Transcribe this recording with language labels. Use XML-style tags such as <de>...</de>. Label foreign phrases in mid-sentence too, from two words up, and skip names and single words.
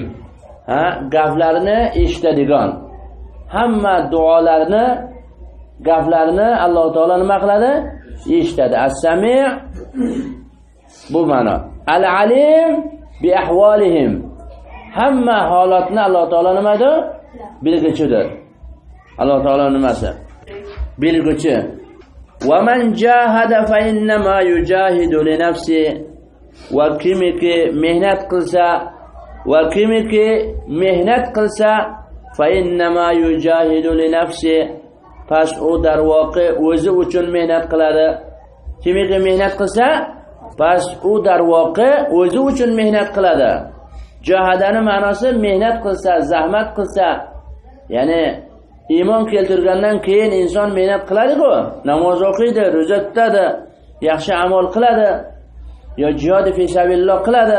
<uz>Ha, gaplarni eshitadigan. Hamma duolarni, gaplarni Alloh taolo nima qiladi? Eshitadi. As-sami' bu ma'no.</uz> <ar>العليم بأحوالهم.</ar> <uz>Hamma holatni Alloh taolo nimadir? Bilguchidir. Alloh taolo nimasi? Bilguchi.</uz> <ar>ومن جاهد فإنما يجاهد لنفسه.</ar> <uz>Va kimiki mehnat qilsa, va kimiki mehnat qilsa</uz> <ar>فإنما يجاهد لنفسه.</ar> <uz>Pas u darvoqe o'zi uchun mehnat qiladi. Kimiki mehnat qilsa, pas u darvoqe o'zi uchun mehnat qiladi. Jahadani ma'nosi mehnat qilsa, zahmat qilsa, ya'ni iymon keltirgandan keyin inson mehnat qiladi-ku, namoz o'qiydi, ro'za tutadi, yaxshi amal qiladi, yo</uz> <ar>جهاد في سبيل الله</ar> <uz>qiladi.</uz>